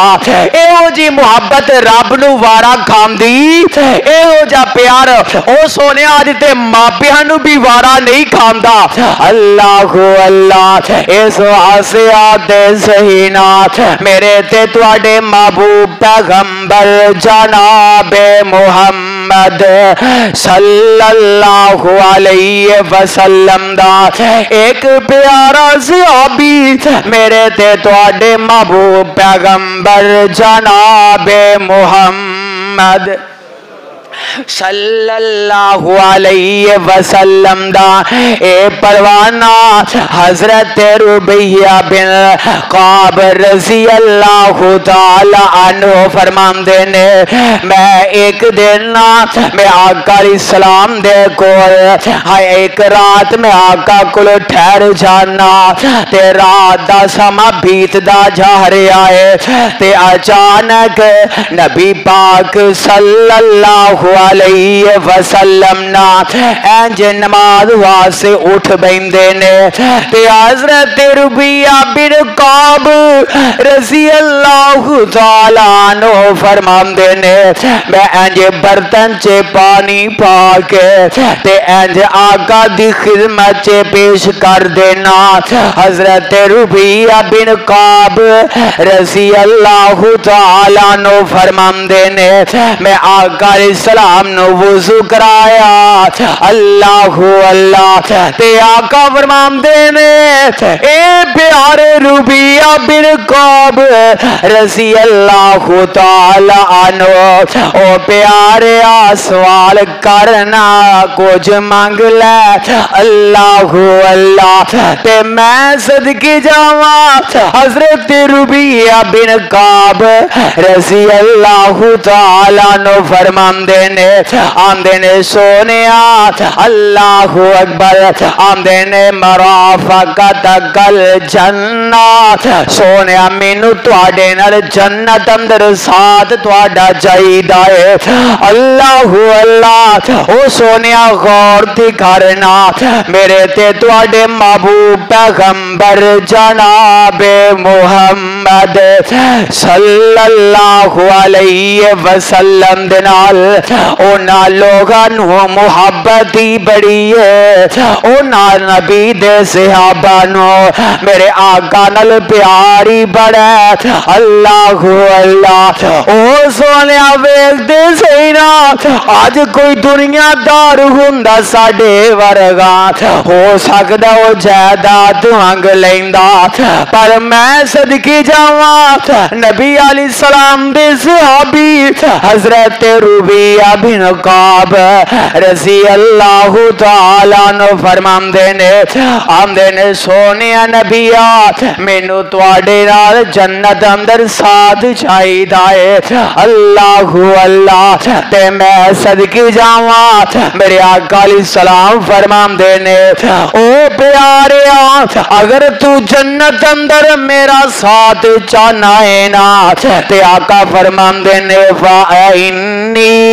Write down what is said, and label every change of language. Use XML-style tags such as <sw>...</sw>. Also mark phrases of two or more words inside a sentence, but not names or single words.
<pa>ਏਹੋ ਜੀ ਮੁਹੱਬਤ ਰੱਬ ਨੂੰ ਵਾਰਾ ਖਾਂਦੀ ਏਹੋ ਜਾ ਪਿਆਰ ਓ ਸੋਹਣੇ ਅੱਜ ਤੇ ਮਾਪਿਆਂ ਨੂੰ ਭੀ ਵਾਰਾ ਨਹੀਂ ਖਾਂਦਾ। ਅੱਲਾਹ ਅੱਲਾਹ ਇਸ ਵਾਸਤੇ ਆਤੇ ਸਹੀ ਨਾ ਮੇਰੇ ਤੇ ਤੁਹਾਡੇ ਮਹਿਬੂਬ ਪੈਗ਼ੰਬਰ ਜਨਾਬੇ ਮੁਹੰਮਦ</pa> <ar>صلى الله عليه وسلم</ar> <pa>ਦਾ ਇਕ ਪਿਆਰਾ ਸਹਾਬੀ ਮੇਰੇ ਤੇ ਤੁਹਾਡੇ ਮਹਿਬੂਬ ਪੈਗ਼ੰਬਰ ਜਨਾਬੇ ਮੁਹੰਮਦ</pa> <ar>صلى الله عليه وسلم</ar> <pa>ਦਾ ਏ ਪਰਵਾਨਾ ਹਜ਼ਰਤ ਰੁਬੈਯਾ ਬਿਨ ਕਾਬ</pa> <ar>رضي الله تعالى عنه</ar> <pa>ਫ਼ਰਮਾਂਦੇ ਨੇ ਮੈਂ ਇਕ ਦਿਨ ਮੈਂ ਆਕਾ ਇਸਲਾਮ ਦੇ ਕੋਲ ਇਕ ਰਾਤ ਮੇਂ ਆਕਾ ਕੋਲ ਠਹਿਰ ਜਾਣਾ ਤੇ ਰਾਤ ਦਾ ਸਮਾਂ ਬੀਤਦਾ ਜਾ ਰਿਹਾ ਹੈ ਤੇ ਅਚਾਨਕ ਨਬੀ ਪਾਕ</pa> <ar>صلى الله عليه وسلم</ar> <pa>ਨਾ ਇੰਜ ਨਮਾਜ਼ ਵਾਸਤੇ ਉੱਠ ਬੈਠੇ ਨੇ ਤੇ ਹਜ਼ਰਤ ਰੁਬੈਯਾ ਬਿਨ ਕਾਬ</pa> <ar>رضي الله تعالى عنه</ar> <pa>ਫ਼ਰਮਾਂਦੇ ਨੇ ਮੈਂ ਇੰਜ ਬਰਤਨ ਚ ਪਾਣੀ ਪਾ ਕੇ ਤੇ ਇੰਜ ਆਕਾ ਦੀ ਖ਼ਿਦਮਤ ਚ ਪੇਸ਼ ਕਰ ਦੇਣਾ। ਹਜ਼ਰਤ ਰੁਬੈਯਾ ਬਿਨ ਕਾਬ</pa> <ar>رضي الله تعالى عنه</ar> <pa>ਫ਼ਰਮਾਂਦੇ ਨੇ ਮੈਂ ਆਕਾ ਸਲਾਮ ਨੂੰ ਵੁਜ਼ੂ ਕਰਾਇਆ ਅੱਲਾਹ ਅੱਲਾਹ ਤੇ ਆਕਾ ਫ਼ਰਮਾਂਦੇ ਨੇ ਏ ਪਿਆਰੇ ਰੁਬੈਯਾ ਬਿਨ ਕਾਬ</pa> <ar>رضي الله تعالى عنه</ar> <pa>ਓ ਪਿਆਰੇ ਸਵਾਲ ਕਰਨਾ ਕੁਝ ਮੰਗ ਲੈ ਅੱਲਾਹ ਅੱਲਾਹ ਤੇ ਮੈਂ ਸਦਕੇ ਜਾਵਾਂ। ਹਜ਼ਰਤ ਰੁਬੈਯਾ ਬਿਨ ਕਾਬ</pa> <ar>رضي الله تعالى عنه</ar> <pa>ਫ਼ਰਮਾਂਦੇ ਨੇ ਆਂਦੇ ਨੇ ਸੋਹਣਿਆ</pa> <ar>الله أكبر</ar> <pa>ਆਂਦੇ ਨੇ</pa> <ar>مرافقتك في الجنة</ar> <pa>ਸੋਹਣਿਆ ਮੈਨੂੰ ਤੁਹਾਡੇ ਨਾਲ ਜੰਨਤ ਅੰਦਰ ਸਾਥ ਤੁਹਾਡਾ ਚਾਹੀਦਾ ਹੈ ਅੱਲਾਹ ਅੱਲਾਹ ਓ ਸੋਹਣਿਆ ਗ਼ੌਰ ਦੀ ਕਰਨਾ ਮੇਰੇ ਤੇ ਤੁਹਾਡੇ ਮਹਿਬੂਬ ਪੈਗ਼ੰਬਰ ਜਨਾਬੇ ਮੁਹੰਮਦ</pa> <ar>صلى الله عليه وسلم</ar> <pa>ਦੇ ਨਾਲ ਉਨ੍ਹਾਂ ਲੋਕਾਂ ਨੂੰ ਮੁਹੱਬਤ ਹੀ ਬੜੀ ਹੈ ਉਨ੍ਹਾਂ ਨਬੀ ਦੇ ਸਹਾਬਾ ਨੂੰ ਮੇਰੇ ਆਕਾ ਨਾਲ ਪਿਆਰ ਹੀ ਬੜਾ ਹੈ ਅੱਲਾਹ ਅੱਲਾਹ ਓ ਸੋਹਣਿਆ ਵੇਖਦੇ ਸਹੀ ਨਾ ਅੱਜ ਕੋਈ ਦੁਨੀਆਦਾਰ ਹੁੰਦਾ ਸਾਡੇ ਵਰਗਾ ਹੋ ਸਕਦਾ ਓ ਜਾਇਦਾਦ ਮੰਗ ਲੈਂਦਾ ਪਰ ਮੈਂ ਸਦਕੇ ਜਾਵਾਂ ਨਬੀ</pa> <ar>عليه السلام</ar> <pa>ਦੇ ਸਹਾਬੀ ਹਜ਼ਰਤ ਰੁਬੈਯਾ ਬਿਨ ਕਾਬ</pa> <ar>رضي الله تعالى عنه</ar> <pa>ਫ਼ਰਮਾਂਦੇ ਨੇ ਆਂਦੇ ਨੇ ਸੋਹਣਿਆ ਨਬੀਆ ਮੈਨੂੰ ਤੁਹਾਡੇ ਨਾਲ ਜੰਨਤ ਅੰਦਰ ਸਾਥ ਚਾਹੀਦਾ ਹੈ ਅੱਲਾਹ ਅੱਲਾਹ ਤੇ ਮੈਂ ਸਦਕੇ ਜਾਵਾਂ ਮੇਰੇ ਆਕਾ</pa> <ar>عليه السلام</ar> <pa>ਫ਼ਰਮਾਂਦੇ ਨੇ ਓ ਪਿਆਰੇ ਅਗਰ ਤੂ ਜੰਨਤ ਅੰਦਰ ਮੇਰਾ ਸਾਥ ਚਾਹਨਾ ਹੈ ਨਾ ਤੇ ਆਕਾ ਫ਼ਰਮਾਂਦੇ ਨੇ ਫ਼ਇੰਨੀ</pa>